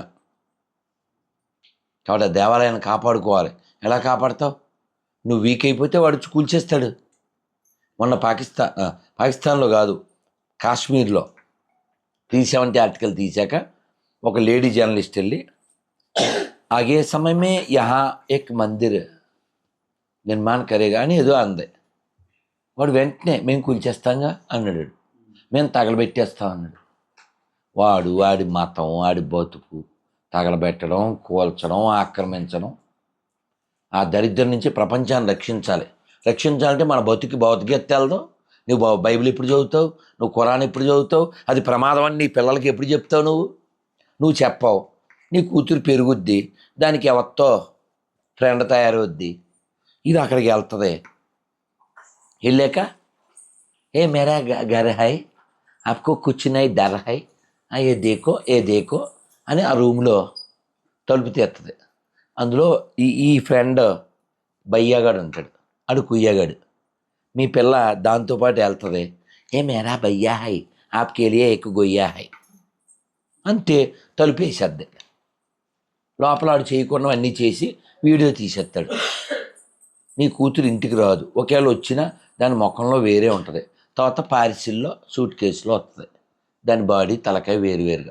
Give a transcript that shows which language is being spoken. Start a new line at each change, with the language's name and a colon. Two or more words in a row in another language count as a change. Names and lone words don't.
Telugu: కాబట్టి ఆ దేవాలయాన్ని కాపాడుకోవాలి. ఎలా కాపాడుతావు? నువ్వు వీక్ అయిపోతే వాడు కూల్చేస్తాడు. మొన్న పాకిస్తాన్లో కాదు, కాశ్మీర్లో 370 ఆర్టికల్ తీశాక ఒక లేడీ జర్నలిస్ట్ వెళ్ళి ఆగే సమయమే
Hindi: यहाँ एक मंदिर निर्माण करेगा
Telugu: అని ఏదో అంది. వాడు వెంటనే మేము కూల్చేస్తాంగా అన్నాడు, మేము తగలబెట్టేస్తాం అన్నాడు. వాడి మతం, వాడి బతుకు తగలబెట్టడం, కూల్చడం, ఆక్రమించడం. ఆ దరిద్రం నుంచి ప్రపంచాన్ని రక్షించాలంటే మన బతుకి భౌతికత తెలదు. నువ్వు బైబిల్ ఎప్పుడు చదువుతావు? నువ్వు ఖురాన్ ఎప్పుడు చదువుతావు? అది ప్రమాదం అని నీ పిల్లలకి ఎప్పుడు చెప్తావు? నువ్వు చెప్పావు. నీ కూతురు పెరుగుద్ది, దానికి ఎవరితో ఫ్రెండ్ తయారవుద్ది, ఇది అక్కడికి వెళ్తుంది. వెళ్ళాక
Hindi: ये मेरा घर है, आपको कुछ नहीं डर है, ये देखो
Telugu: అని ఆ రూమ్లో తలుపు తీస్తుంది. అందులో ఈ ఫ్రెండ్ బయ్యాగాడు ఉంటాడు, అడు కుయ్యగాడు. మీ పిల్ల దాంతోపాటు వెళ్తుంది.
Hindi: ये मेरा भैया है, आपके लिए एक गोय्या है.
Telugu: అంతే, తలుపు వేసేద్ది. లోపల ఆడు చేయకుండా అన్నీ చేసి వీడియో తీసేస్తాడు. నీ కూతురు ఇంటికి రాదు, ఒకవేళ వచ్చినా దాని ముఖంలో వేరే ఉంటుంది. తర్వాత పార్సిల్లో సూట్ కేసులో వస్తుంది, దాని బాడీ తలకాయ వేరువేరుగా.